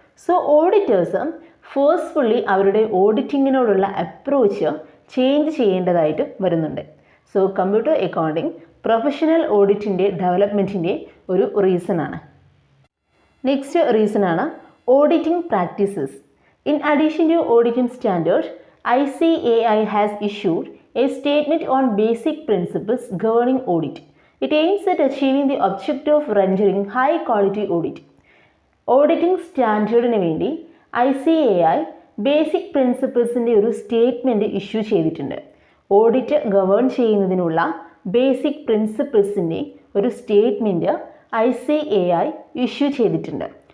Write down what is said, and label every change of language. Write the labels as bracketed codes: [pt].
[ml] So auditors forcefully അവരുടെ ഓഡിറ്റിങ്ങിനോടുള്ള approach change ചെയ്യേണ്ടതായിട്ട് വരുന്നുണ്ട്. സോ കമ്പ്യൂട്ടർ അക്കൗണ്ടിംഗ് പ്രൊഫഷണൽ ഓഡിറ്റിൻ്റെ ഡെവലപ്മെൻറ്റിൻ്റെ ഒരു റീസൺ ആണ്. നെക്സ്റ്റ് റീസൺ ആണ് auditing practices. [en] In addition to auditing standard, ICAI has issued a statement on basic principles governing audit. It aims at achieving the objective of rendering high quality audit. [ml] Auditing സ്റ്റാൻഡേർഡിന് വേണ്ടി ICAI basic പ്രിൻസിപ്പിൾസിൻ്റെ ഒരു statement issue ചെയ്തിട്ടുണ്ട്. Audit govern ചെയ്യുന്നതിനുള്ള basic പ്രിൻസിപ്പിൾസിൻ്റെ ഒരു statement ICAI issue ചെയ്തിട്ടുണ്ട്.